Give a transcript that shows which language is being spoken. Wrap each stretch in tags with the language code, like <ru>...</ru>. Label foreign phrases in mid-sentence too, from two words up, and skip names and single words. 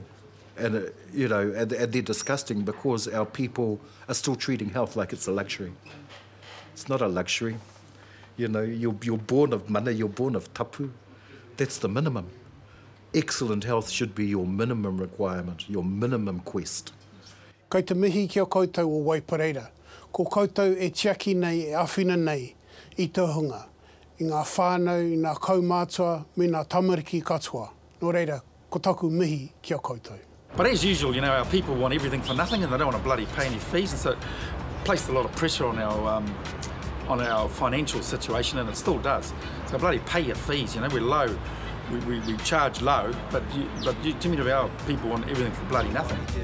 <en>And, you know, and they're disgusting because our people are still treating health like it's a luxury. It's not a luxury. You know, you're born of mana, you're born of tapu. That's the minimum. Excellent health should be your minimum requirement, your minimum quest.</en> <mi>Kei te mihi kia koutou o Waipareira. Ko koutou e tiaki nei, e awhina nei, I te hunga, I ngā whānau, I ngā kaumātua, me ngā tamariki katoa. Nō reira, ko taku mihi kia koutou.</mi> <en>But as usual, you know, our people want everything for nothing and they don't want to bloody pay any fees, and so it placed a lot of pressure on our financial situation, and it still does. So bloody pay your fees, you know, we're low, we charge low, but too many of our people want everything for bloody nothing.</en>